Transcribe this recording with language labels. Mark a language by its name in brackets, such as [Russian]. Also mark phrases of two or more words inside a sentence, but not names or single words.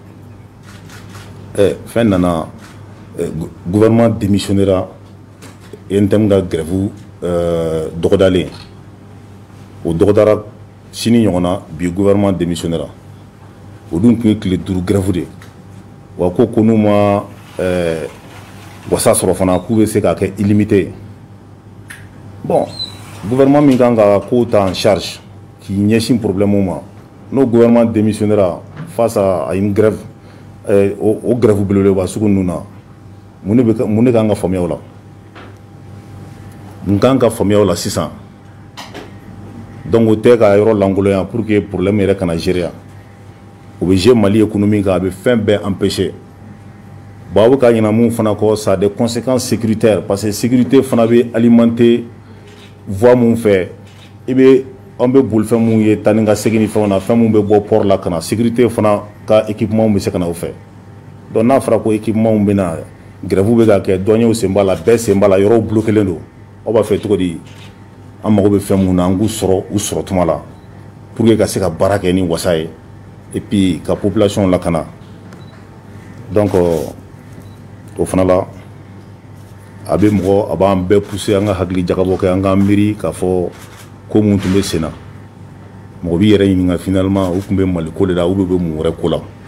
[Bambara] fɛn nana gouvernement démissionnera NTM ka grève dɔgɔdalen o dɔgɔdara sini ɲɔgɔn na bi gouvernement démissionnera o dun tun ye tile 5 grève de wa ko n'u ma wasa sɔrɔ fana k'u bɛ se k'a kɛ illimité bon gouvernement min kan ka ko ta en charge k'i ɲɛsin problème ma n'o gouvernement démissionnera [French] face à une grève [Bambara] o grève belebeleba sugu ninnu na mun de kan ka faamuya o la mun kan ka faamuya o la sisan donc o tɛ ka yɔrɔ lankolonya [French] pour que [Bambara] problème yɛrɛ kana gérer o bɛ jouer Mali économique a bɛ fɛn bɛɛ empêcher. Bon, aw ka ɲinɛ mun fana kɔ, [French] ça a des conséquences sécuritaires parce que [Bambara] sécurité fana bɛ alimenter voie mun fɛ i bɛ an bɛ bolifɛn mun ye taa ni ka segin ni fɛnw na fɛn mun bɛ bɔ port la ka na sécurité fana ka équipement bɛ se ka na o fɛ donc n'a fɔra ko équipement bɛ na grève bɛ ka kɛ dɔnniyaw sen b'a la bɛɛ sen b'a la yɔrɔw bloquelen don aw b'a fɛ cogo di an mago bɛ fɛn mun na an k'u sɔrɔ u sɔrɔ tuma la [French] pour que [Bambara] ka se ka baara kɛ ni wasa ye [French] et puis [Bambara] ka population lakana donc o fana la a bɛ mɔgɔ a b'an bɛɛ pousser an ka hakili jagabɔ kɛ an k'an miiri k'a fɔ ko mun tun bɛ sen na mɔgɔ b'i yɛrɛ ɲininka finalement u tun bɛ Mali ko de la ou bɛ mun wɛrɛ ko la